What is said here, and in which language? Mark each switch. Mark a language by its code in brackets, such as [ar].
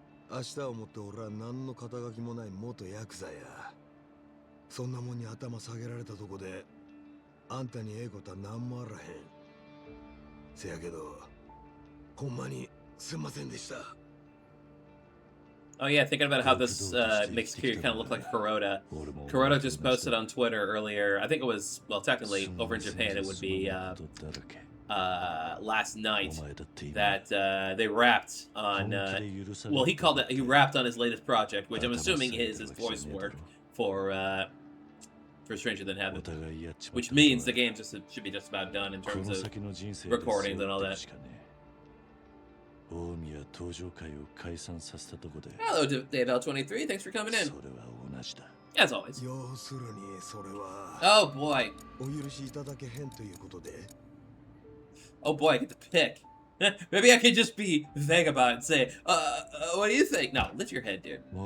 [ja] 明日をもって俺は何の肩書きもない元ヤクザや。そんなもんに頭下げられたとこで、あんたにええことは何もあらへん。せやけど、ほんまにすんませんでした。 [en] Oh yeah, thinking about how this makes Kiryu kind of look like Kuroda. Kuroda just posted on Twitter earlier. I think it was, well, technically over in Japan it would be last night that they rapped on. Well, he rapped on his latest project, which I'm assuming is his voice work for Stranger Than Heaven, which means the game should be just about done in terms of recordings and all that. Hello, Dave-L23. Thanks for coming in. As always. [ja] 要するにそれは [en] Oh boy. [ja] お許しいただけへんということで。 [en] Oh boy, I get to pick. Maybe I could just be vague about it and say, what do you think? No, lift your head, dude.